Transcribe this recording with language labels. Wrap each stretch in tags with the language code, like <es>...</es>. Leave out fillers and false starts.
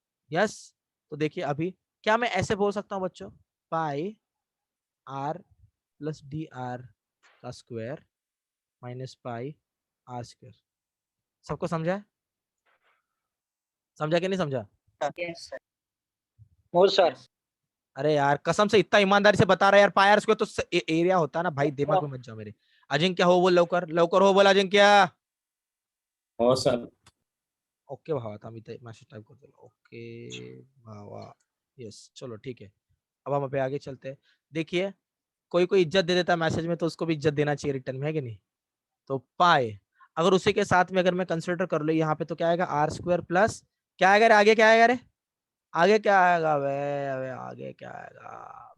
<hi>Yes, तो देखिए अभी क्या मैं ऐसे बोल सकता हूँ बच्चों, पाई आर प्लस डी आर का square minus pi are square. सबको समझा है? समझा कि नहीं समझा?</hi> <en>Yes, sir.</en> <mr>हो सर।</mr> <hi>अरे यार कसम से इतना ईमानदारी से बता रहा है यार, पाई आर स्क्वायर तो एरिया होता है ना भाई, दिमाग में मत जाओ मेरे।</hi> <mr>अजिंक्य हो बोल, लवकर लवकर हो बोल अजिंक्य। हो sir.</mr> <hi>ओके भावा था, मी मैसेज टाइप कर दो, ओके भावा, यस चलो ठीक है। अब हम पे आगे चलते हैं। देखिए कोई कोई इज्जत दे देता है मैसेज में, तो उसको भी इज्जत देना चाहिए रिटर्न में, है कि नहीं? तो पाई अगर उसी के साथ में अगर मैं कंसिडर कर लो यहाँ पे, तो क्या आएगा आर स्क्वायर प्लस क्या आएगा रे, आगे क्या आएगा रे, आगे क्या आएगा वे, अबे आगे क्या आएगा?</hi>